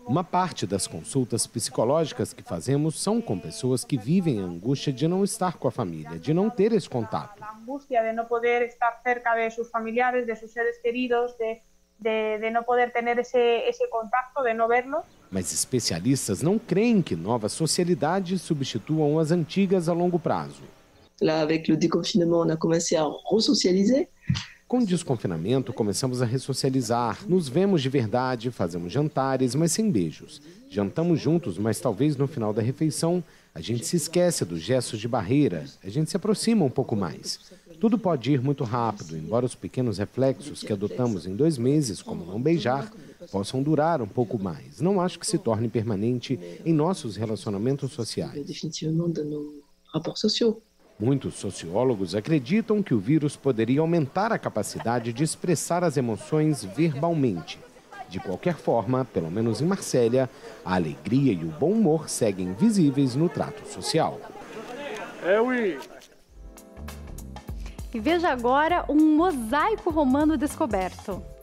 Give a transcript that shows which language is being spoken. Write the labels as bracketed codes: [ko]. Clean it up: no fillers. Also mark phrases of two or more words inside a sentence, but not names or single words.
[pt] Uma parte das consultas psicológicas que fazemos são com pessoas que vivem a angústia de não estar com a família, de não ter esse contato. A angústia de não poder estar cerca de seus familiares, de seus seres queridos, de não poder ter esse contato, de não vê-los. Mas especialistas não creem que novas socialidades substituam as antigas a longo prazo. [fr] Là, avec le déconfinement, on a commencé à ressocialiser. [pt] Com o desconfinamento, começamos a ressocializar. Nos vemos de verdade, fazemos jantares, mas sem beijos. Jantamos juntos, mas talvez no final da refeição a gente se esquece dos gestos de barreira. A gente se aproxima um pouco mais. Tudo pode ir muito rápido, embora os pequenos reflexos que adotamos em 2 meses, como não beijar, possam durar um pouco mais. Não acho que se torne permanente em nossos relacionamentos sociais. Definitivamente nos [fr] rapports sociaux. [pt] Muitos sociólogos acreditam que o vírus poderia aumentar a capacidade de expressar as emoções verbalmente. De qualquer forma, pelo menos em Marsella, a alegria e o bom humor seguem visíveis no trato social. E veja agora um mosaico romano descoberto.